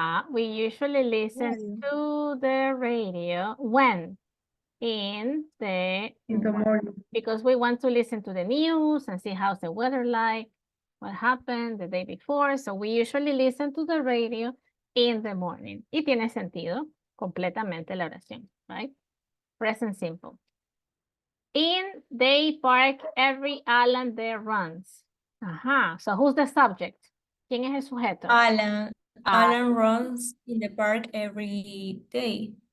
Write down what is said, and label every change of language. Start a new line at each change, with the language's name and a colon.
English: We usually listen to the radio when? In the morning. Because we want to listen to the news and see how's the weather like, what happened the day before. So we usually listen to the radio in the morning.
Spanish: Y tiene sentido completamente la oración, right?
English: Present simple. In they park every Alan there runs. So who's the subject?
Spanish: ¿Quién es el sujeto?
English: Alan runs in the park every day.